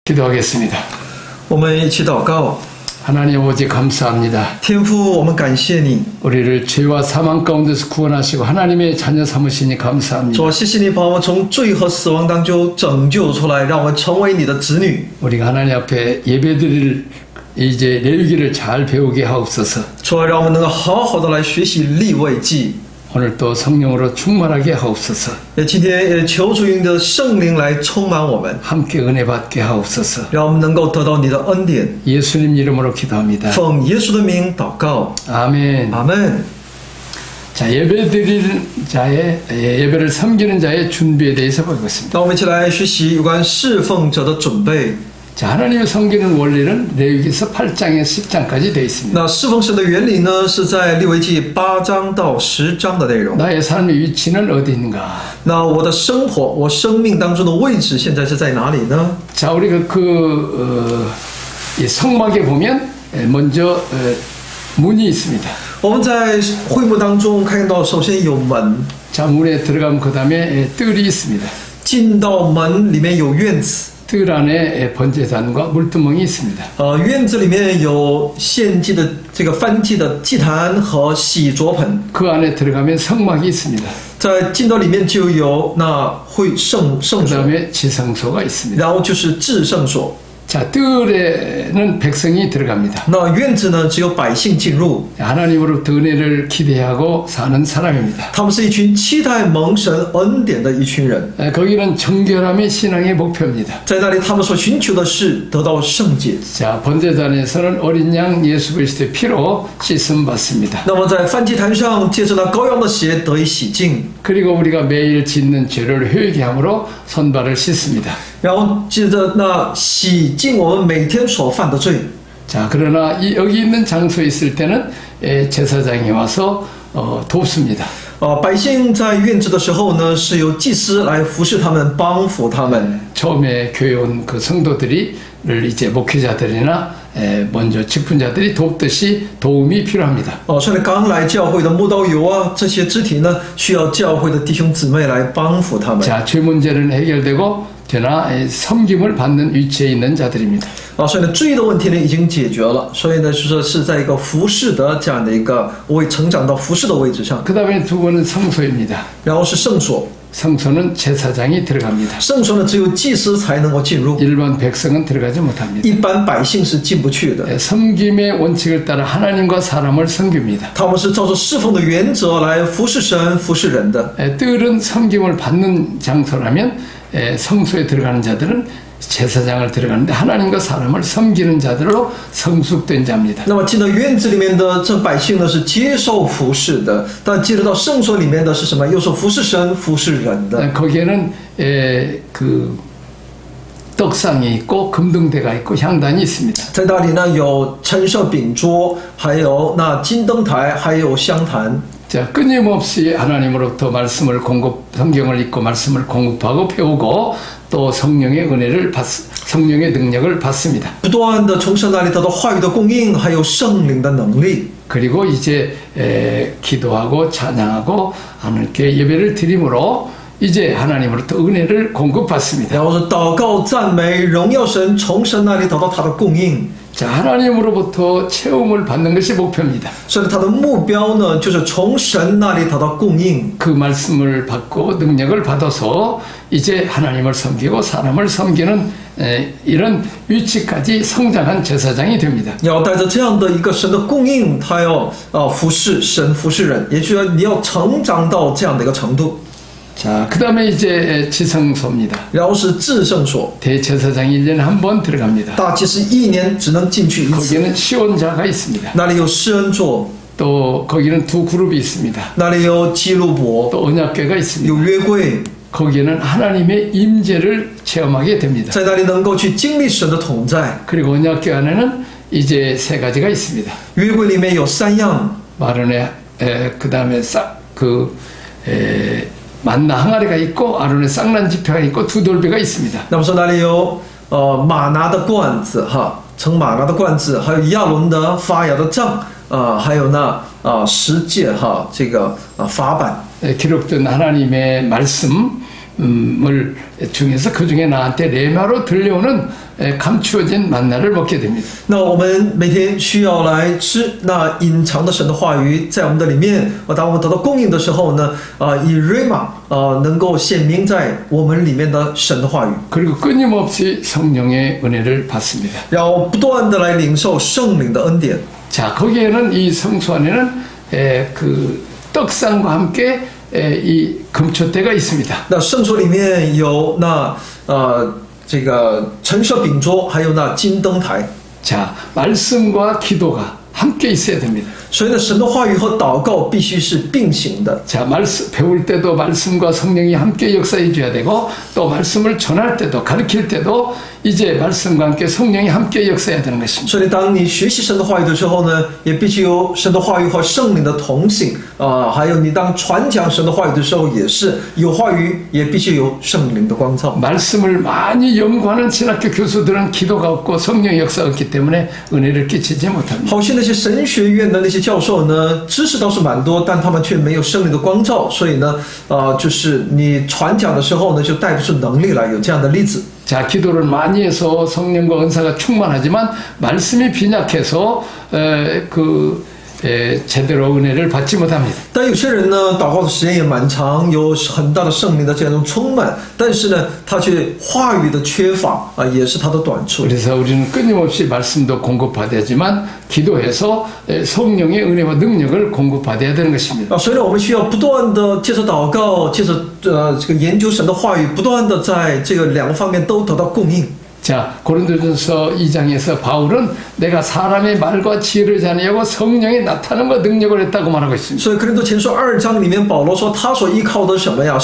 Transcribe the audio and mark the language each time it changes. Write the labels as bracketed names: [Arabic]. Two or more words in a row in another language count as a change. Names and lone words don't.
[Korean] 기도하겠습니다. [Chinese] 我们一起祷告。 [Korean] 하나님 아버지 감사합니다. [Chinese] 天父，我们感谢你， [Korean] 우리를 죄와 사망 가운데서 구원하시고 하나님의 자녀 삼으시니 감사합니다. [Chinese] 主，谢谢你把我们从罪和死亡当中拯救出来，让我们成为你的子女。 [Korean] 우리가 하나님 앞에 예배드릴 이제 레위기를 잘 배우게 하옵소서. [Chinese] 主啊，让我们能够好好的来学习利未记。 [Korean] 오늘 또 성령으로 충만하게 하옵소서. [Chinese] 今天也求主用你的圣灵来充满我们， [Korean] 함께 은혜 받게 하옵소서. [Chinese] 让我们能够得到你的恩典。 [Korean] 예수님 이름으로 기도합니다. [Chinese] 奉耶稣的名祷告， [Korean] 아멘. [Chinese] 阿门。 [Korean] 자, 예배드리는 자의 예배를 섬기는 자의 준비에 대해서 보겠습니다. [Chinese] 那我们一起来学习有关侍奉者的准备。 [Korean] 자, 하나님의 섬기는 원리는 레위기서 8장에서 10장까지 되어 있습니다. [Chinese] 那侍奉神的原理呢，是在利未记8章到10章的内容。 [Korean] 나의 삶의 위치는 어디 있는가? [Chinese] 那我的生活，我生命当中的位置现在是在哪里呢？ [Korean] 자, 우리가 이 성막에 보면 먼저 문이 있습니다. [Chinese] 我们在会幕当中看到，首先有门， [Korean] 자, 문에 들어가면 그 다음에 뜰이 있습니다. [Chinese] 进到门里面有院子， [Korean] 뜰 안에 번제단과 물두멍이 있습니다. [Chinese] 院子里面有献祭的这个燔祭的祭坛和洗濯盆， [Korean] 그 안에 들어가면 성막이 있습니다. [Chinese] 在进到里面就有那会圣 [Korean] 그 [Chinese] 所， [Korean] 다음에 지성소가 있습니다. [Chinese] 然后就是至圣所。 [Korean] 자, 뜰에는 백성이 들어갑니다. [Chinese] 那院子呢，只有百姓进入， [Korean] 하나님으로부터 은혜를 기대하고 사는 사람입니다. [Chinese] 他们是一群期待蒙神恩典的一群人。 [Korean] 거기는 정결함이 신앙의 목표입니다. [Chinese] 在那里，他们所寻求的是得到圣洁。 [Korean] 자, 번제단에서는 어린 양 예수 그리스도의 피로 씻음 받습니다. [Chinese] 那么在燔祭坛上，借着那羔羊的血得以洗净， [Korean] 그리고 우리가 매일 짓는 죄를 회개함으로 손발을 씻습니다. [Chinese] 然后借着那洗净我们每天所犯的罪。 [Korean] 자, 그러나 여기 있는 장소에 있을 때는 제사장이 와서 돕습니다. [Chinese] 百姓在院子的时候呢，是由祭司来服侍他们，帮扶他们。 [Korean] 처음에 교회 온 그 성도들을 이제 목회자들이나 먼저 직분자들이 돕듯이 도움이 필요합니다. [Chinese] 所以刚来教会的慕道友啊，这些肢体呢，需要教会的弟兄姊妹来帮扶他们。 [Korean] 자, 죄 문제는 해결되고 되나 섬김을 받는 위치에 있는 자들입니다. [Chinese] 所以呢，罪的问题呢已经解决了，所以呢，就是说是在一个服侍的这样的一个成长到服侍的位置上。 [Korean] 그 다음에 두 번은 성소입니다. [Chinese] 然后是圣所， [Korean] 성소는 제사장이 들어갑니다. [Chinese] 圣所呢只有祭司才能够进入， [Korean] 일반 백성은 들어가지 못합니다. [Chinese] 一般百姓是进不去的。 [Korean] 섬김의 원칙을 따라 하나님과 사람을 섬깁니다. [Chinese] 他们是照着侍奉的原则来服侍神、服侍人的。 [Korean] 뜰은 섬김을 받는 장소라면 성소에 들어가는 자들은 제사장을 들어가는데 하나님과 사람을 섬기는 자들로 성숙된 자입니다. [Chinese] 那么进到院子里面的这百姓呢，是接受服侍的；但进入到圣所里面的是什么？又是服侍神、服侍人的。 [Korean] 거기에는 그 떡상이 있고 금등대가 있고 향단이 있습니다. [Chinese] 在那里呢，有陈设饼桌，还有那金灯台，还有香坛。 [Korean] 자, 끊임없이 하나님으로부터 말씀을 성경을 읽고 말씀을 공급하고 배우고 또 성령의 은혜를 성령의 능력을 받습니다. [Chinese] 不断的从神那里得到话语的供应，还有圣灵的能力。 [Korean] 그리고 이제 기도하고 찬양하고 하나님께 예배를 드림으로 이제 하나님으로부터 은혜를 공급받습니다. [Chinese] 然后是祷告、赞美、荣耀神，从神那里得到他的供应。 [Korean] 자, 하나님으로부터 체험을 받는 것이 목표입니다. [Chinese] 所以他的目标呢，就是从神那里得到供应。 [Korean] 그 말씀을 받고 능력을 받아서 이제 하나님을 섬기고 사람을 섬기는 이런 위치까지 성장한 제사장이 됩니다. [Chinese] 要带着这样的一个神的供应，他要服侍神、服侍人，也就是说你要成长到这样的一个程度。 [Korean] 자, 그 다음에 이제 지성소입니다. [Chinese] 然后是至圣所， [Korean] 대제사장이 1년에 한 번 들어갑니다. [Chinese] 大祭司一年只能进去一次。 [Korean] 거기에는 시온자가 있습니다. [Chinese] 那里有施恩座， [Korean] 또 거기는 두 그룹이 있습니다. [Chinese] 那里有基路伯， [Korean] 또 언약궤가 있습니다. [Chinese] 有约柜， [Korean] 거기에는 하나님의 임재를 체험하게 됩니다. [Chinese] 在那里能够去经历神的同在。 [Korean] 그리고 언약궤 안에는 이제 세 가지가 있습니다. [Chinese] 约柜里面有3样， [Korean] 아론의 그 다음에 만나 항아리가 있고 아론의 쌍난 지폐가 있고 두 돌배가 있습니다. [Chinese] 那么说那里有玛拿的罐子哈，盛玛拿的罐子，还有亚伦的发芽的杖，还有那十诫哈这个法版。 [Korean] 기록된 하나님의 말씀을 중에서 그 중에 나한테 레마로 들려오는 감추어진 만나를 먹게 됩니다. [Chinese] 那我们每天需要来吃那隐藏的神的话语，在我们的里面。当我们得到供应的时候呢，以 Rhema 能够显明在我们里面的神的话语， [Korean] 그리고 끊임없이 성령의 은혜를 받습니다. [Chinese] 然后不断的来领受圣灵的恩典。 [Korean] 자, 거기에는 이 성소 안에는 그 떡상과 함께 이 금초대가 있습니다. [Chinese] 那圣所里面有那这个陈设饼桌，还有那金灯台。 [Korean] 자, 말씀과 기도가 함께 있어야 됩니다. [Chinese] 所以呢，神的话语和祷告必须是并行的。 [Korean] 자, 말씀 배울 때도 말씀과 성령이 함께 역사해 줘야 되고 또 말씀을 전할 때도 가르칠 때도 이제 말씀과 함께 성령이 함께 역사해야 되는 것입니다. [Chinese] 所以，当你学习神的话语的时候呢，也必须有神的话语和圣灵的同行还有你当传讲神的话语的时候，也是有话语，也必须有圣灵的光照。 [Korean] 말씀을 많이 연구하는 신학교 교수들은 기도가 없고 성령의 역사가 없기 때문에 은혜를 끼치지 못합니다. [Chinese] 好些那些神学院的那些教授呢，知识倒是蛮多，但他们却没有圣灵的光照，所以呢，就是你传讲的时候呢，就带不出能力来。有这样的例子。 [Korean] 자, 기도를 많이 해서 성령과 은사가 충만하지만 말씀이 빈약해서 제대로 은혜를 받지 못합니다. [Chinese] 但有些人呢，祷告的时间也蛮长，有很大的圣灵的这样一种充满，但是呢，他却话语的缺乏也是他的短处。 [Korean] 그래서 우리는 끊임없이 말씀도 공급받아야지만 기도해서 성령의 은혜와 능력을 공급받아야 되는 것입니다. [Chinese] 所以呢，我们需要不断的借着祷告，借着这个研究神的话语，不断的在这个两个方面都得到供应。 [Korean] 자, 고린도전서 2장에서 바울은 내가 사람의 말과 지혜를 자니하고 성령의 나타남과 능력을 했다고 말하고 있습니다. [Chinese] 所以哥林多前书2章里面，保罗说他所依靠的是什么呀？